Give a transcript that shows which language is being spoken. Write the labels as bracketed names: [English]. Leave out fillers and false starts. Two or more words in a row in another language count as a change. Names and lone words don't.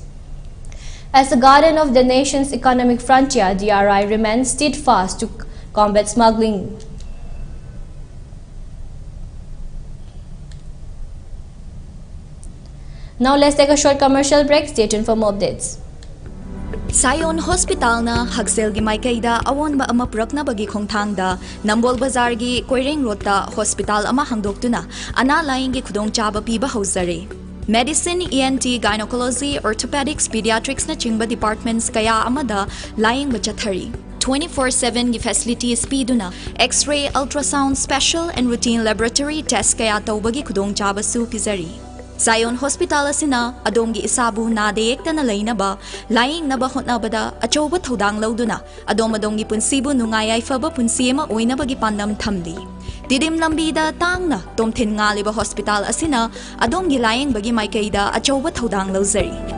[English] As the guardian of the nation's economic frontier, DRI remains steadfast to combat smuggling. Now let's take a short commercial break. Stay tuned for more updates. [Manipuri] Sayon Hospital na Hagsel gi Maikaida awon ba ama purakna bagi khongthangda Nambol Bazar gi Koireng Road ta hospital ama hangdoktuna ana laing gi khudong chaba piba hauzare. [English] Medicine, ENT, Gynecology, Orthopedics, Pediatrics [Manipuri] na chingba departments kaya amada laing bachathari. 24/7 gi facilities piduna [English] X-ray, ultrasound, special and routine laboratory test [Manipuri] kaya tawbagi khudong chaba su pizari. Sayon Hospital asina adongi isabu na deyekta na lainaba laing naba hotnabada achoba thodang lauduna adongi punsibu nungayay faba punsima oinabagi pandam thamdi. Didim lambida tangna tomthin ngaliba hospital asina adongi laing bagi maikaida achoba thodang lauzari.